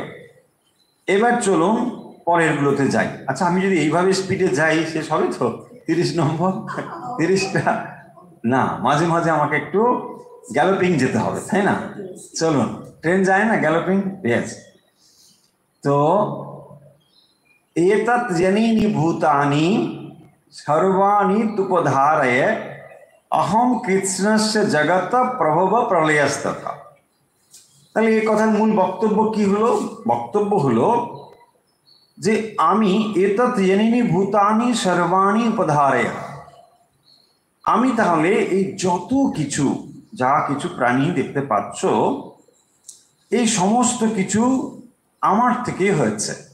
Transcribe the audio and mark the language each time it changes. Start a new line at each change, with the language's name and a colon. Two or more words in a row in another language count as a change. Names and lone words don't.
Bangla: এবার চলুন পরের গুলোতে যাই। আচ্ছা, আমি যদি এইভাবে স্পিডে যাই শেষ হবে তো 30 নম্বর 30টা? না, মাঝে মাঝে আমাকে একটু গ্যালোপিং যেতে হবে, তাই না? চলুন, ট্রেন যায় না গ্যালোপিং? ইয়েস।
Sanskrit: তো एतत् जनीनि भूतानि सर्वाणि तुपधारय अहम कृष्णस्य जगत प्रभव प्रलयस्तथा।
Bangla: তাহলে এই কথার মূল বক্তব্য কি হলো? বক্তব্য হলো যে আমি
Sanskrit: এতৎ জনিনি ভূতানি সর্বাণি উপধারয়,
Bangla: আমি তাহলে এই যত কিছু, যা কিছু প্রাণী দেখতে পাচ্ছ, এই সমস্ত কিছু আমার থেকে হয়েছে।